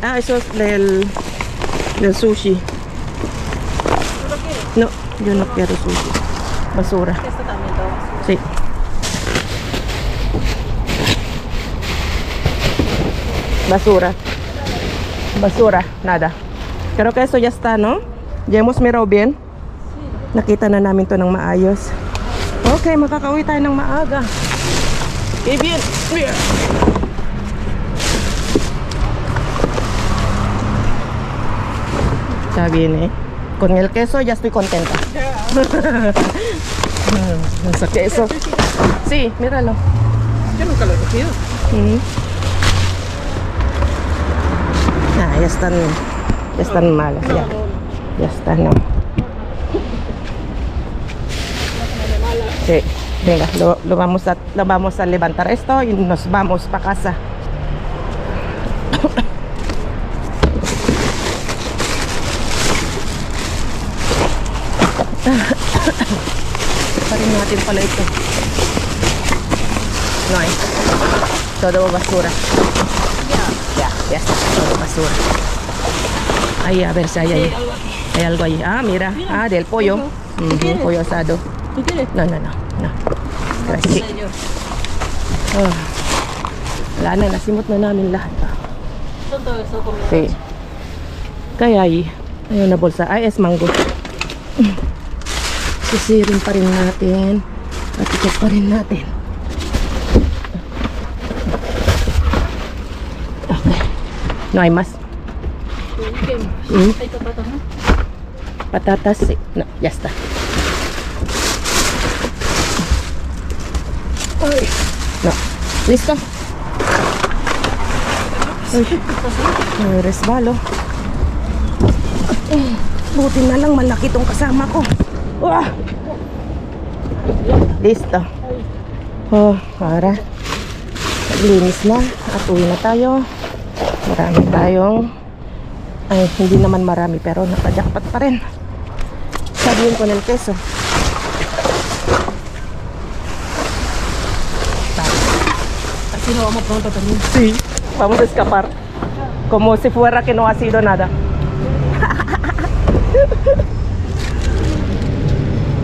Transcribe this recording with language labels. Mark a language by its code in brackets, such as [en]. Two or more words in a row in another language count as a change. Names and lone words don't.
[es] Ah, eso es del sushi. No, yo no quiero sushi. Basura. Esto también todo basura. Sí. Basura. Basura, nada. Creo que eso ya está, ¿no? Ya hemos mirado bien. [tl] Nakita na namin to ng maayos. Okay, makakauwi tayo ng maaga. [es] Okay, bien. Está bien, ¿eh? Con el queso ya estoy contenta. Ese queso. Sí, míralo. Yo nunca lo he cogido. Mm. Ah, ya están malas, ya. Ya están, no. Sí, venga, lo vamos a levantar esto y nos vamos para casa. [tl] Parin natin pala ito. [es] No hay. Todo basura. Ya está, todo basura. Ahí, a ver si hay ahí. Hay algo ahí. Ah, mira. Ah, del pollo. quieres? Pollo asado. ¿Tú quieres? No. Gracias. Oh. [tl] Wala na, nasimot na namin lahat. [es] Son todo eso comida. Sí. [tl] Kaya ayun na bolsa. Ay, [es] es mango. [tl] Sisirin pa rin natin. At i-check pa rin natin. Okay. [es] No hay más. ¿Qué? Mm. Hay zapatos, ¿no? Patatas, sí. No, ya está. Ay. No. ¿Listo? Uy. Ay, resbalo. [tl] Buti na lang malaki tong kasama ko. [es] Listo. [tl] Oh, para linis na at uwi na tayo. Marami tayong hindi naman marami pero nakajakpat pa rin. Sabihin ko ng queso. [es] Así nos vamos pronto también. Sí, vamos a escapar. Como si fuera que no ha sido nada.